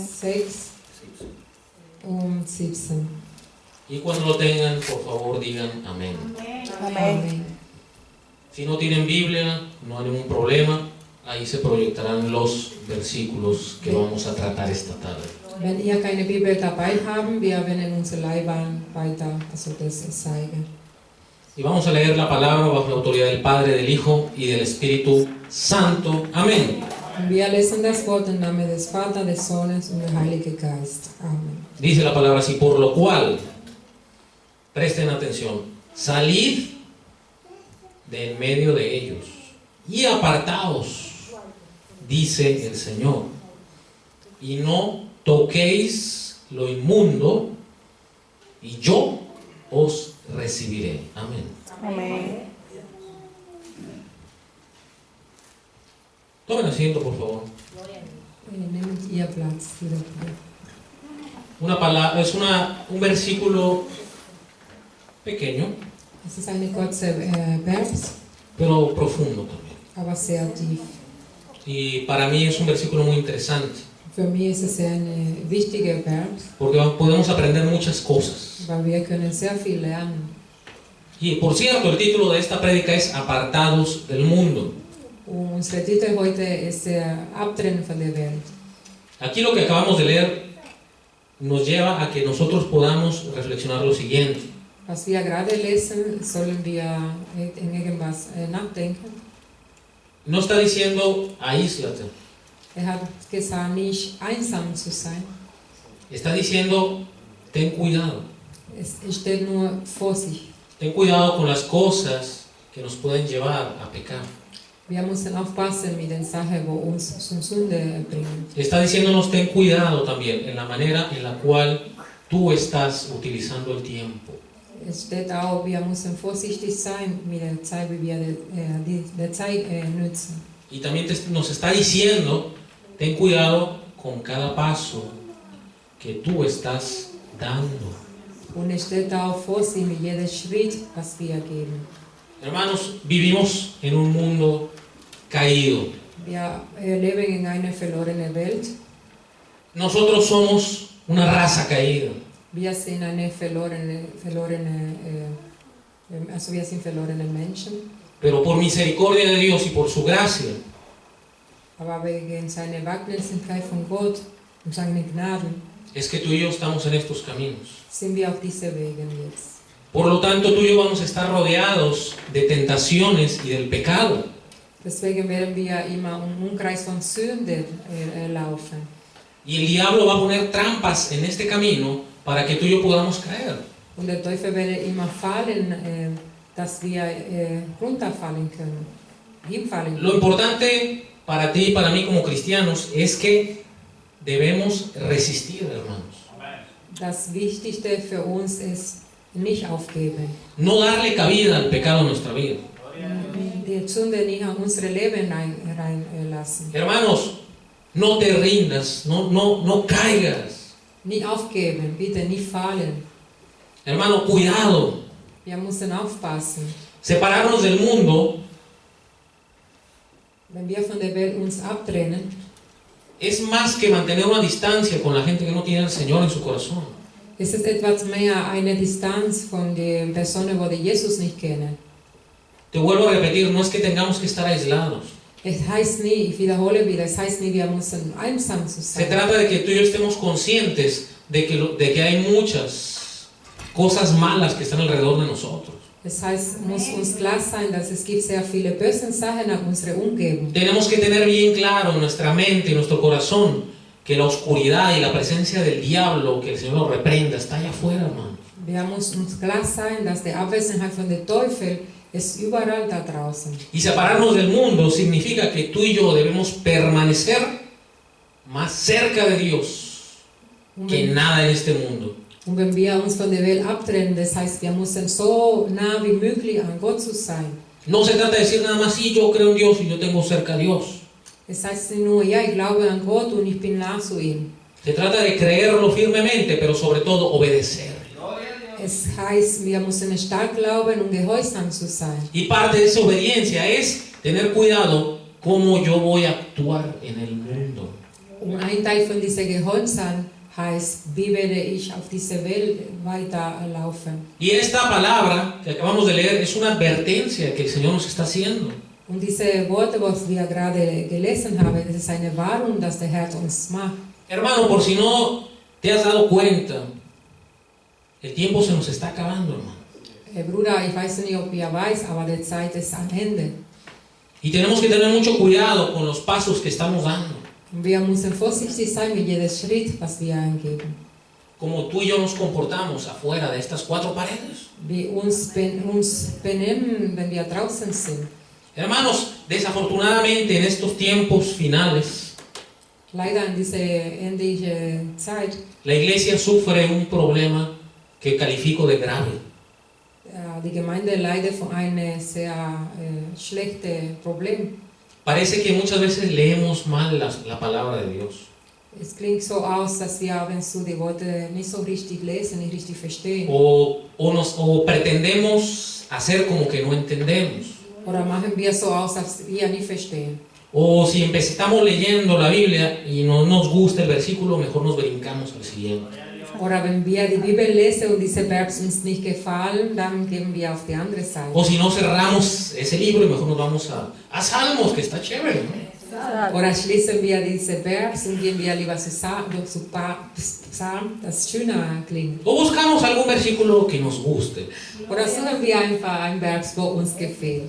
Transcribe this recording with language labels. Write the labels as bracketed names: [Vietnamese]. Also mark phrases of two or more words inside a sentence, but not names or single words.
[German] 6 und 17. [Spanish] Y cuando lo tengan, por favor digan amén. Amén. Si no tienen Biblia, no hay ningún problema. Ahí se proyectarán los versículos que vamos a tratar esta tarde. [German] Wenn ihr keine Bibel dabei habt, wir werden unsere Leinwand weiter, also das zeigen. [Spanish] Y vamos a leer la palabra bajo la autoridad del Padre, del Hijo y del Espíritu Santo. Amén. [German] Und wir lesen das Wort im Namen des Vaters, des Sohnes und des Heiligen Geistes. Amen. [Spanish] Dice la palabra así: por lo cual, presten atención, salid de en medio de ellos y apartaos, dice el Señor, y no toquéis lo inmundo, y yo os recibiré. Amén. Amén. Tomen asiento, por favor. [German] Nehmt ihr Platz, bitte. [Spanish] Una palabra, es un versículo pequeño, [German] Es ist eine kurze Vers, [Spanish] pero profundo también. [German] aber sehr tief. [Spanish] Y para mí es un versículo muy interesante, [German] Für mich ist es eine wichtige Vers, [Spanish] porque podemos aprender muchas cosas. [German] weil wir können sehr viel lernen. [Spanish] Y por cierto, el título de esta prédica es Apartados del Mundo. [German] Und unser Titel heute ist Abtrennen von der Welt. [Spanish] Aquí lo que acabamos de leer nos lleva a que nosotros podamos reflexionar lo siguiente. [German] Was wir gerade lesen, sollen wir in irgendwas nachdenken. [Spanish] No está diciendo aíslate, [German] Hat gesagt, nicht einsam zu sein. [Spanish] está diciendo ten cuidado. [German] Es steht nur Vorsicht. [Spanish] Ten cuidado con las cosas que nos pueden llevar a pecar. [German] Wir müssen aufpassen mit den Sachen, wo uns zum Sünde bringen. [Spanish] Está diciéndonos ten cuidado también en la manera en la cual tú estás utilizando el tiempo. [German] Es steht auch, wir müssen vorsichtig sein mit der Zeit, wie wir die Zeit nutzen. [Spanish] Y también nos está diciendo, ten cuidado con cada paso que tú estás dando. [German] Und es steht auch, Vorsicht mit jedem Schritt, was wir geben. [Spanish] Hermanos, vivimos en un mundo caído. [German] Wir leben in einer verlorenen Welt. [Spanish] Nosotros somos una raza caída. [German] Wir sind wir sind verlorene Menschen. [Spanish] Pero por misericordia de Dios y por su gracia, [German] Aber wegen seiner Barmherzigkeit von Gott und seiner Gnaden [Spanish] es que tú y yo estamos en estos caminos. [German] sind wir auf diese Wegen jetzt. [Spanish] Por lo tanto, tú y yo vamos a estar rodeados de tentaciones y del pecado. [German] Deswegen werden wir immer im Umkreis von Sünde laufen. [Spanish] Y el diablo va a poner trampas en este camino para que tú y yo podamos caer. [German] Und der Teufel wird immer fallen, dass wir runterfallen können, hinfallen [Spanish] Lo [German] können. [Spanish] importante para ti y para mí como cristianos es que debemos resistir, hermanos. [German] Das Wichtigste für uns ist, nicht aufgeben. [Spanish] No darle cabida al pecado en nuestra vida. [German] Die Sünde nicht in unsere Leben reinlassen. [Spanish] Hermanos, no te rindas, no caigas. [German] Nicht aufgeben, bitte nicht fallen. [Spanish] Hermano, cuidado. [German] Wir müssen aufpassen. [Spanish] Separarnos del mundo [German] Wenn wir von der Welt uns abtrennen, [Spanish] es más que mantener una distancia con la gente que no tiene al Señor en su corazón. [German] ist es etwas mehr eine Distanz von den Personen, die Jesus nicht kennen. [Spanish] Te vuelvo a repetir, no es que tengamos que estar aislados. [German] Es heißt nie, ich wiederhole wieder, es heißt nie, wir müssen einsam zu [Spanish] Se [German] sein. [Spanish] trata de que tú y yo estemos conscientes de que hay muchas cosas malas que están alrededor de nosotros. [German] Es heißt, muss uns klar sein, dass es gibt sehr viele böse Sachen in unserer Umgebung. [Spanish] Tenemos que tener bien claro en nuestra mente y nuestro corazón que la oscuridad y la presencia del diablo, que el Señor lo reprenda, está allá afuera, hermano. [German] Wir müssen uns klar sein, dass die Abwesenheit von der Teufel ist überall da draußen. [Spanish] Y separarnos del mundo significa que tú y yo debemos permanecer más cerca de Dios que nada en este mundo. [German] Und wenn wir uns von der Welt abtrennen, das heißt, wir müssen so nah wie möglich an Gott zu sein. [Spanish] No se trata de decir nada más, sí, yo creo en Dios y yo tengo cerca a Dios. [German] Es heißt nicht nur, ja, ich glaube an Gott und ich bin nah zu ihm. [Spanish] Se trata de creerlo firmemente, pero sobre todo obedecer. [German] Es heißt, wir müssen stark glauben und gehorsam zu sein. [Spanish] Y parte de esa obediencia es tener cuidado cómo yo voy a actuar en el mundo. [German] Und ein Teil von dieser Gehorsam heißt, wie werde ich auf dieser Welt weiterlaufen. [Spanish] Y esta palabra que acabamos de leer es una advertencia que el Señor nos está haciendo. [German] Und diese Worte, was wir gerade gelesen haben, das ist eine Warnung, dass der Herr uns macht. [Spanish] Hermano, por si no te has dado cuenta, el tiempo se nos está acabando, hermano. [German] Bruder, ich weiß nicht, ob ihr weiß, aber die Zeit ist am Ende. [Spanish] Y tenemos que tener mucho cuidado con los pasos que estamos dando. [German] Und wir müssen vorsichtig sein mit jedem Schritt, was wir eingeben. [Spanish] Como tú y yo nos comportamos afuera de estas cuatro paredes. [German] Wie uns benehmen, wenn wir draußen sind. [Spanish] Hermanos, desafortunadamente en estos tiempos finales, [German] Leider in dieser endlichen Zeit, [Spanish] la iglesia sufre un problema que califico de grave. [German] die Gemeinde leidet von einem sehr schlechten Problem. [Spanish] Parece que muchas veces leemos mal la palabra de Dios. [German] Es klingt so aus, dass wir ab und zu die Worte nicht so richtig lesen, nicht richtig verstehen. [Spanish] O pretendemos hacer como que no entendemos. [German] Oder machen wir so aus, dass wir nicht verstehen. [Spanish] O si estamos leyendo la Biblia y no nos gusta el versículo, mejor nos brincamos al siguiente. [German] Oder wenn wir die Bibel lesen und diese Verbs uns nicht gefallen, dann gehen wir auf die andere Seite. [Spanish] O si no cerramos ese libro y mejor nos vamos a Salmos, que está chévere, ¿no? [German] Oder schließen wir diese Verbs und gehen wir lieber zu Psalm, das schöner klingt. [Spanish] O buscamos algún versículo que nos guste. [German] Oder suchen wir einfach ein Verb, wo uns gefällt.